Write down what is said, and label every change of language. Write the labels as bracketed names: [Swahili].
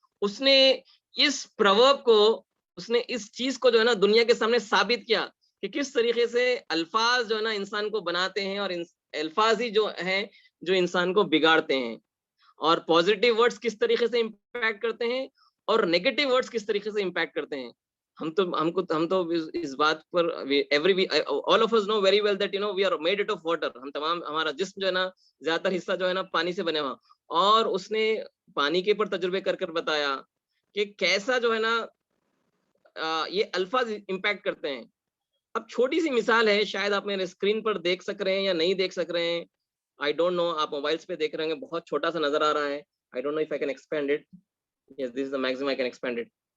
[Urdu] اس نے اس پروورب کو, اس نے اس چیز کو جو ہے نا دنیا کے سامنے ثابت کیا کہ کس طریقے سے الفاظ جو ہے نا انسان کو بناتے ہیں اور الفاظ ہی جو ہیں جو انسان کو بگاڑتے ہیں, اور پازیٹیو ورڈز کس طریقے سے امپیکٹ کرتے ہیں اور نیگیٹو ورڈز کس طریقے سے امپیکٹ کرتے ہیں. ہم تو اس بات پر [English] all of us know very well that you know we are made out of water. [Urdu] ہم تمام ہمارا جسم جو ہے نا زیادہ تر حصہ جو ہے نا پانی سے بنے ہوا, اور اس نے پانی کے اوپر تجربے کر کر بتایا کہ کیسا جو ہے نا یہ الفاظ امپیکٹ کرتے ہیں. اب چھوٹی سی مثال ہے, شاید آپ میرے اسکرین پر دیکھ سک رہے ہیں یا نہیں دیکھ سک رہے ہیں, [English] I don't know, [Urdu] آپ موبائلس پہ دیکھ رہے ہیں, بہت چھوٹا سا نظر آ رہا ہے. [English] I don't know if I can expand it. Yes, this is the maximum I can expand it.